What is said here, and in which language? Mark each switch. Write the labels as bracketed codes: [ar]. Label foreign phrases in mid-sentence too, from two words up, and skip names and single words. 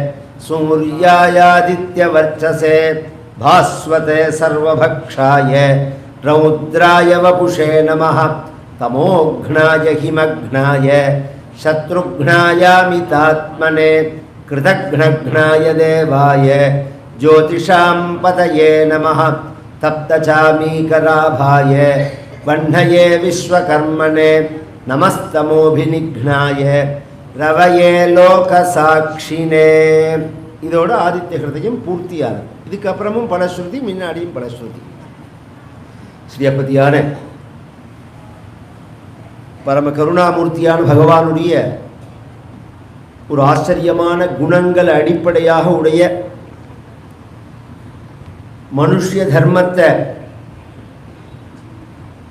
[sa] सूर्यायादित्यवर्चसे भास्वते सर्वभक्षाय रौद्राय वपुषे नमः तमोघ्नाय हिमघ्नाय शत्रुघ्नायामितात्मने कृतघ्नघ्नाय देवाय ज्योतिषां पतये नमः तप्तचामीकराभाय वह्नये विश्वकर्मणे नमस्तमोभिनिघ्नाय रवये लोकसाक्षिणे. [ta] இதோட ஆதித்ய ஹிருதயம் பூர்த்தியானது. இதுக்கப்புறமும் பலஸ்ருதி, முன்னாடியும் பலஸ்ருதி. ஸ்ரீயப்பதியான பரம கருணாமூர்த்தியான பகவானுடைய ஒரு ஆச்சரியமான குணங்கள் அடிப்படையாக உடைய மனுஷ்ய தர்மத்தை